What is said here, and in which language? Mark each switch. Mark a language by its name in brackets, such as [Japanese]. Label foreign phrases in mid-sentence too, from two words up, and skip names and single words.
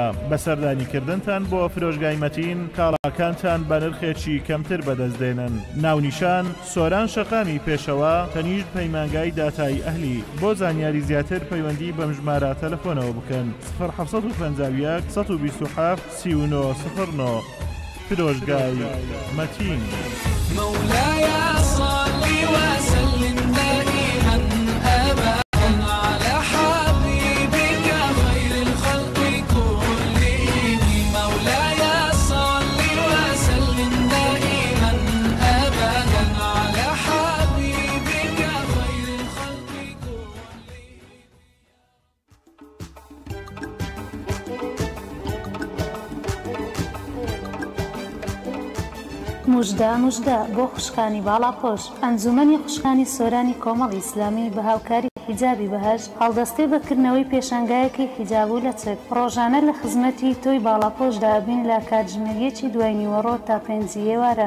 [Central Kurdish] بەسەردانیکردنتان بۆ فرۆشگای مەتین کاڵاکانتان بە نرخێکی کەمتر بەدەستدێنن. ناونیشان سۆران شەقامی پێشەوە تەنیشت پەیمانگای داتای ئەهلی. بۆ زانیاری زیاتر پەیوەندی بەم ژمارە تەلەفۆنەوە بکەن 0751 127 3909 فرۆشگای مەتین. [Arabic] مولاي صل وسلم دائما أبدا على حبيبك خير الخلق كلهم مولاي صل وسلم دائما أبدا على حبيبك خير الخلق [Central Kurdish] موژدە بۆ خوشکانی باڵاپۆش. ئەنجومەنی خوشکانی سۆرانی کۆمەڵی ئیسلامی بە هاوکاری حیجابی بەهەش هەڵدەستێ بەکردنەوەی پێشانگایەکی حیجاب و لە چەک ڕۆژانە لە خزمەتی تۆی باڵاپۆشدا بین لە کاتژمێریەکی دوای نیوەڕۆ تا 5 ئێوارە.